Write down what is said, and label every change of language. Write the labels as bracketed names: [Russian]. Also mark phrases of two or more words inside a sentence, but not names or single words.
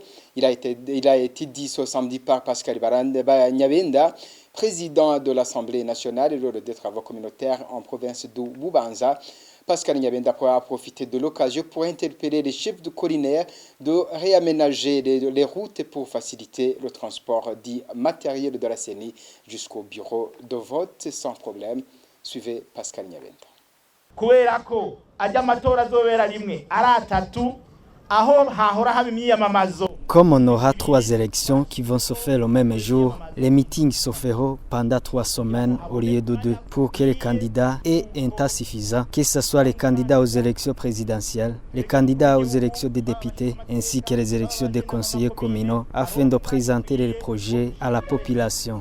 [French] Il a été dit ce samedi par Pascal Nyabenda, président de l'Assemblée nationale et des travaux communautaires en province de Bubanza. Pascal Nyabenda a profité de l'occasion pour interpeller les chefs de collinaires de réaménager les routes pour faciliter le transport du matériel de la CENI jusqu'au bureau de vote sans problème. Suivez Pascal Nyabenda. [Rundi] Kubera ko ajya amatora azobera rimwe ari 3 aho hahora haba imyiyamamazo [French] Comme on aura 3 élections qui vont se faire le même jour, les meetings se feront pendant 3 semaines au lieu de 2 pour que les candidats aient un temps suffisant, que ce soit les candidats aux élections présidentielles, les candidats aux élections des députés ainsi que les élections des conseillers communaux afin de présenter les projets à la population.